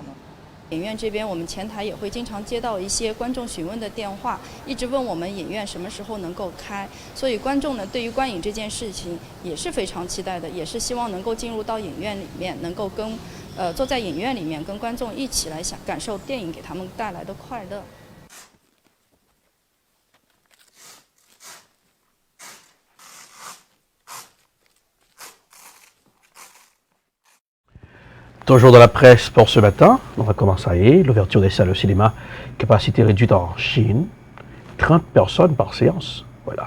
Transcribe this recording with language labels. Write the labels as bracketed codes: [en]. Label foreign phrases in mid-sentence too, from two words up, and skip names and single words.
[zh] 影院这边，我们前台也会经常接到一些观众询问的电话，一直问我们影院什么时候能够开。所以观众呢，对于观影这件事情也是非常期待的，也是希望能够进入到影院里面，能够坐在影院里面跟观众一起来感受电影给他们带来的快乐。 [fr] Toujours dans la presse pour ce matin, on va commencer l'ouverture des salles de cinéma, capacité réduite en Chine, 30 personnes par séance, voilà.